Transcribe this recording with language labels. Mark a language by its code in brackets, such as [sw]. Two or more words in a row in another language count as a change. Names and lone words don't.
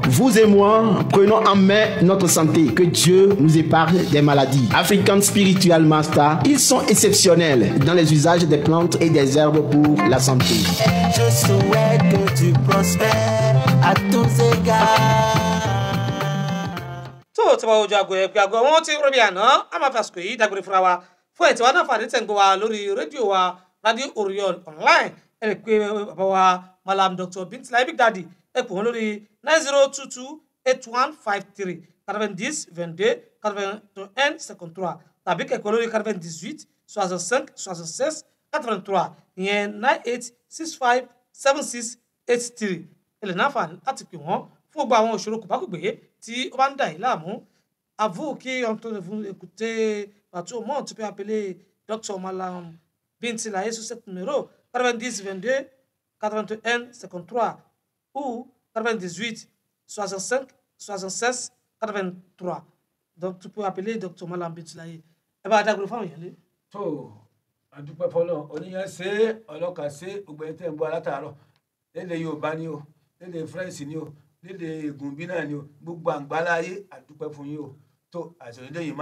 [fr] Vous et moi, prenons en main notre santé. Que Dieu nous épargne des maladies. [en] African Spiritual Master, [fr] ils sont exceptionnels dans les usages des plantes et des herbes pour la santé. Je souhaite que tu prospères à tous égards. [yo] tó tí a bá ojú aago yẹn pé aago wọn ti ń rebi àná a máa fi àsìkò yìí dágbére fúnra wa fún ẹ̀ tí wọ́n náà fàdé tẹ̀ ń gbọ́ wa lórí rédíò wa Radio Orion online ẹ lè pe bàbá wa Malam Dr. Bitilaye Big Daddy ẹ pè wọ́n lórí 9022 8153 90 22 81 53 tàbí kẹ̀kọ́ lórí 98 65 76 83 ìyẹn 98 65 76 83 ẹ lè náà fà láti pè wọ́n fún gbogbo àwọn òṣòro kòbákùgbé tí ó bá ń dà yín láàmú. [fr] À vous qui entendez écouter partout au monde, tu peux appeler Dr. Malam Bitilaye sur ce numéro 90 22 81 53 ou 98 65 76 83. Donc tu peux appeler Dr. Malam Bitilaye. [yo] ẹ bá dágbére fáwọn èèyàn lé. tó àdúpẹ́ fọlọ́ oníyàn ṣe ọlọ́kà ṣe gbogbo ẹni tẹ́ ń bọ́ alátàárọ̀ lédè Yorùbá ni o lédè French ni o lédè Ègùnbí náà ni o gbogbo àgbálá ayé àdúpẹ́ fún yín o tó àṣeyọdé yìí